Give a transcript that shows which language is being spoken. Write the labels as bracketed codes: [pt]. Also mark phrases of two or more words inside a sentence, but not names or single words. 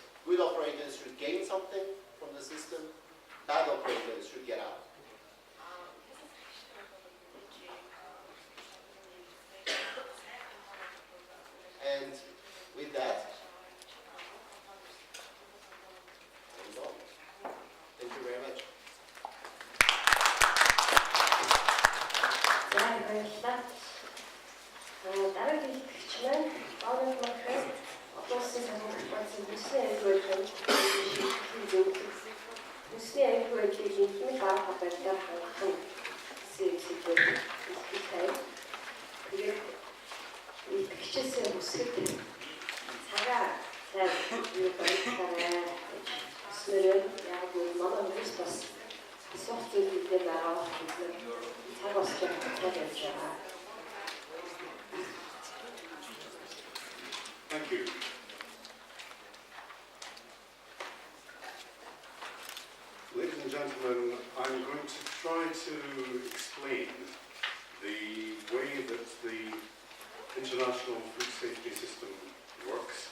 [en] Good operators operators should gain something from the system, bad operators should get out. And with that, I'm done. Thank you very much. [mn] Дараагийн хэлтгэгч маань Олон улсын олон улсын санхүүгийн хүнсний аюулгүй хүнсний аюулгүй байдлыг хэмжих арга барилаар хангах нь сэдвээр хэлдэг. Тэгээд хэлтгэгчээсээ хүсэхэд цагаа сайн юу барилаарай гэж хүснээр яг үл манай хүмүүс бас асуух зүйлүүдээр байгаа хүмүүс цаг бас явж байгаа. [en] Thank you. Ladies and gentlemen, I'm going to try to explain the way that the international food safety system works.